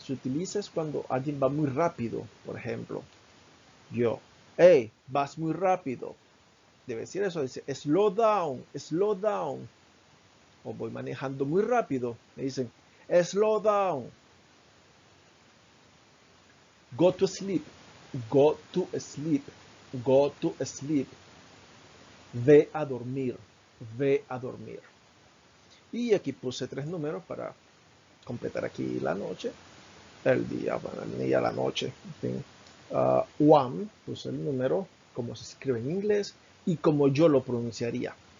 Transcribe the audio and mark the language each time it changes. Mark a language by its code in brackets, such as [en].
[es] Se utiliza cuando alguien va muy rápido, por ejemplo. Yo, hey, vas muy rápido. Debe decir eso, dice [en] slow down, slow down. [es] O voy manejando muy rápido, me dicen [en] slow down. Go to sleep, go to sleep, go to sleep. [es] Ve a dormir, ve a dormir. Y aquí puse 3 números para completar aquí la noche, el día, bueno, el día, la noche, en fin. One, puse el número como se escribe en inglés y como yo lo pronunciaría.